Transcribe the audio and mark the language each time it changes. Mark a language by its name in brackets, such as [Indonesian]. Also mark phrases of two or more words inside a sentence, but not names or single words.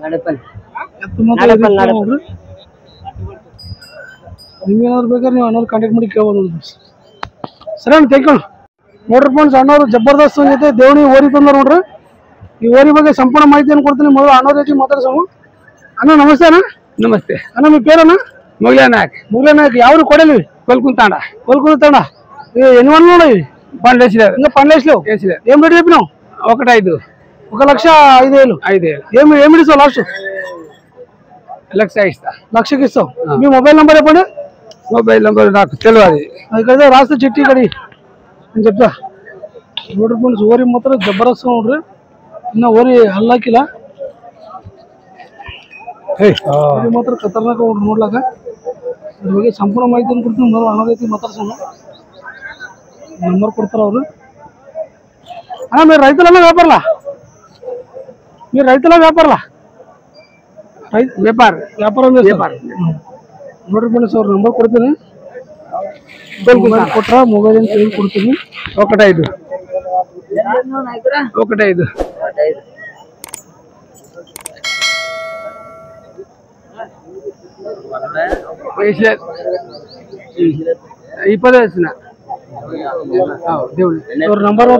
[Kannada] ನಿಮ್ಗೇನಾದ್ರು ಬೇಕಾದ್ರೆ ನೀವು ಅಣ್ಣವ್ರಿಗೆ ಕಾಂಟ್ಯಾಕ್ಟ್ ಮಾಡಿ ಕೇಳ್ಬೋದು. ಸರಿ ಅಣ್ಣ [English] thank you. [Kannada] ನೋಡ್ರಿ ಫ್ರೆಂಡ್ಸ್ ಅಣ್ಣವ್ರು ಜಬರ್ದಸ್ತ್ ಜೊತೆ ದೇವಣಿ ಓರಿ ತಂದ್ರು ನೋಡ್ರಿ. ಈ ಓರಿ ಬಗ್ಗೆ ಸಂಪೂರ್ಣ ಮಾಹಿತಿಯನ್ನು ಕೊಡ್ತೀನಿ. ಮೊದಲು ಅಣ್ಣವ್ರ ರೀತಿ ಮಾತಾಡ್ಸೋಣ. ಅಣ್ಣ ನಮಸ್ತೆ ಅಣ್ಣ. ನಮಸ್ತೆ ಅಣ್ಣ. ನಿಮ್ಮ പേരಣ್ಣ? ಮುಗ್ಲೆ ನಾಯಕ್. ಯಾವ್ರು ಕೊಡಲಿ? ಕೊಲ್ಕುಂತಾಂಡ [Telugu] ఎన్ని ఉన్నాయి? 12 ఇంకా 12 లేవు. ఏం రేట్ చెప్పినావు? 1,5 1,05,000 ఏమి ఇస్తావు లాస్ట్? 1,00,000 ఇస్తా. 1,00,000కి ఇస్తావు. మీ [English] mobile number [Telugu] చెప్పండి. [English] mobile number [Telugu] నాకు తెలియదు. ఇక్కడ రాస్తే చిట్టి ఇక్కడ నేను చెప్తా. [Kannada] ನೋಡ್ರಿ ಫ್ರೆಂಡ್ಸ್ ಓರಿ ಮಾತ್ರ ಜಬರ್ದಸ್ತ್ ನೋಡ್ರಿ. ಇನ್ನ ಓರಿ ಹಲ್ಲಾಕಿಲ್ಲ. ಓರಿ ಮಾತ್ರ ಖತರ್ನಾಕ ನೋಡ್ಲಾಕ. ಇದ್ರ ಬಗ್ಗೆ ಸಂಪೂರ್ಣ ಮಾಹಿತಿಯನ್ನು ಕೊಡ್ತೀನಿ. ಮೊದಲು ಅಣ್ಣ ರೀತಿ ಮಾತಾಡ್ಸೋಣ. ನಂಬರ್ ಕೊಡ್ತಾರ ಅವರು. [Telugu] అన్న మీరు రైతులన్నా వ్యాపారలా? మీరు రైతుల వ్యాపారలా? [Kannada] వ్యాపారం ನೋಡ್ರಿ ಫ್ರೆಂಡ್ಸ್ ಅವ್ರ ನಂಬರ್ ಕೊಡ್ತೀನಿ. ಮೊಬೈಲ್ ಕೊಟ್ರ ಮೊಬೈಲ್ ಅಂತ ಹೇಳಿ ಕೊಡ್ತೀನಿ. 1,5 20 ಅವ್ರ ನಂಬರ್ ನೋಡ್ರಿ.